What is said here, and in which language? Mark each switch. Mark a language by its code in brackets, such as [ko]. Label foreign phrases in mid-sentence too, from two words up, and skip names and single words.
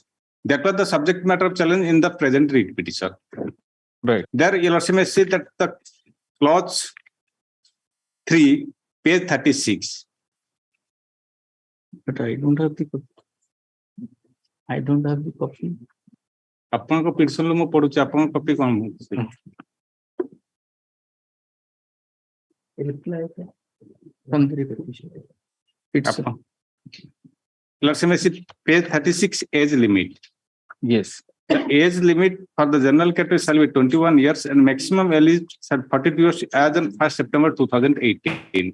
[en] That was the subject matter of challenge in the present writ petition. Right. There you'll also see that the clause 3, page 36. But I don't have the copy. I don't have the copy. [or] ଆପଣଙ୍କ ପିଟିସନରୁ ମୁଁ ପଢୁଛି ଆପଣଙ୍କ କପି କଣ [en] Reply from the repetition. Let's see page 36 age limit. Yes. The age limit for the general category shall be 21 years and maximum age shall 42 years as on 1st September 2018.